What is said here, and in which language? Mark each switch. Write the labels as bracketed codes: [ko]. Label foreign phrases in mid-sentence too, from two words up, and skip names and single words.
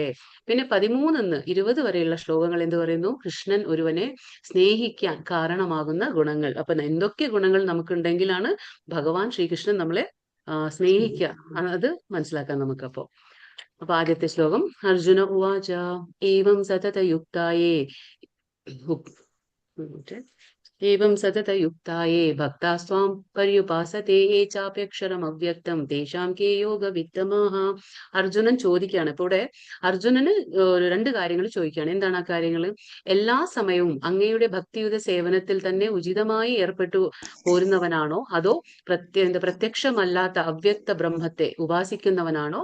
[ml] പിന്നെ 13-20 വരെയുള്ള ശ്ലോകങ്ങൾ എന്ത് പറയുന്നു? കൃഷ്ണൻ ഒരുവനെ സ്നേഹിക്കാൻ കാരണമാകുന്ന ഗുണങ്ങൾ. അപ്പൊ എന്തൊക്കെ ഗുണങ്ങൾ നമുക്കുണ്ടെങ്കിലാണ് ഭഗവാൻ ശ്രീകൃഷ്ണൻ നമ്മളെ സ്നേഹിക്കുക, അത് മനസ്സിലാക്കാം നമുക്കപ്പോ. അപ്പൊ ആദ്യത്തെ ശ്ലോകം. [sa] അർജുന ഉവാച ഏവം സതതയുക്തായേ एवं सततयुक्ताये भक्तास्त्वां पर्युपासते ये चाप्यक्षरम അവ്യക്തം തേഷാം കേ യോഗവിത്തമഃ. [ml] അർജുനൻ ചോദിക്കുകയാണ്. ഇപ്പൊ ഇവിടെ അർജുനന് 2 കാര്യങ്ങൾ ചോദിക്കുകയാണ്. എന്താണ് ആ കാര്യങ്ങൾ? എല്ലാ സമയവും അങ്ങയുടെ ഭക്തിയുത സേവനത്തിൽ തന്നെ ഉചിതമായി ഏർപ്പെട്ടു പോരുന്നവനാണോ, അതോ പ്രത്യക്ഷമല്ലാത്ത അവ്യക്ത ബ്രഹ്മത്തെ ഉപാസിക്കുന്നവനാണോ?